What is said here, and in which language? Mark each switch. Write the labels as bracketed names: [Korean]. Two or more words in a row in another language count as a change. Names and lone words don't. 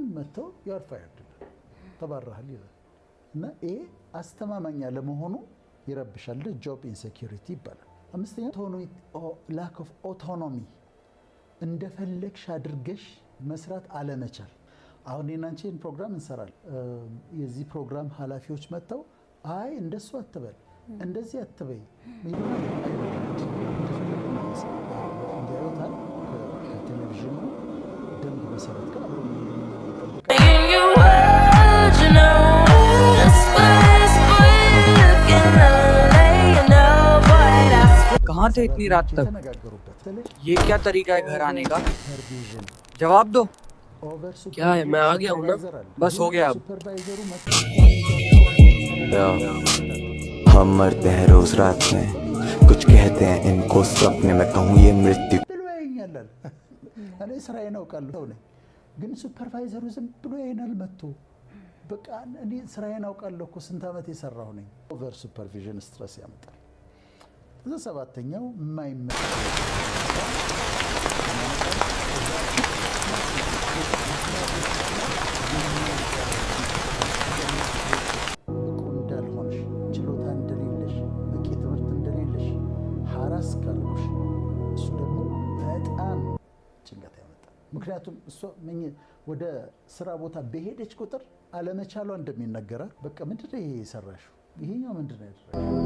[Amharic] መጥተው [English] you're fired [Amharic] ይላሉ፣ ተባረሃል ይላል እና ይሄ አስተማማኝ ለመሆኑ ይረብሻል። [English] job insecurity [Amharic] ይባላል። 5ኛው [English] lack of autonomy፣ [Amharic] እንደፈለግሽ አድርገሽ መስራት አለመቻል። አሁን የናንቺን ፕሮግራም እንሰራለን። የዚህ ፕሮግራም ኃላፊዎች መጥተው አይ እንደሱ አትበል እንደዚህ አትበይ እንዲያዩታል ከቴሌቪዥኑ ደንብ መሰረት ጋር አብሮ [Hindi] कहाँ थे इतनी रात तक? ये क्या तरीका है घर आने का? जवाब दो। क्या है, मैं आ गया हूँ ना। बस हो गया अब। हम मरते हैं रोज रात में, कुछ कहते हैं इनको सपने में, कहूँ ये मृत्यु [Amharic] እኔ ስራዬን አውቃለሁ ነኝ ግን ሱፐርቫይዘሩ ዝም ብሎ ይሄናል መጥቶ በቃ እኔ ስራዬን አውቃለሁ እኮ ስንት ዓመት የሰራሁ ነኝ። [English] over supervision stress [Amharic] ያመጣል። እዛ ሰባተኛው የማይመጣ እንዳልሆንሽ ችሎታ እንደሌለሽ በቂ ትምህርት እንደሌለሽ ሀራስ ካለሽ እሱ ደግሞ በጣም ጭንቀት ያመጣል። ምክንያቱም እሷ ወደ ስራ ቦታ በሄደች ቁጥር አለመቻሏ እንደሚነገራት በቃ ምንድነው ይሄ የሰራሽው ይሄኛው ምንድነው ያደረገው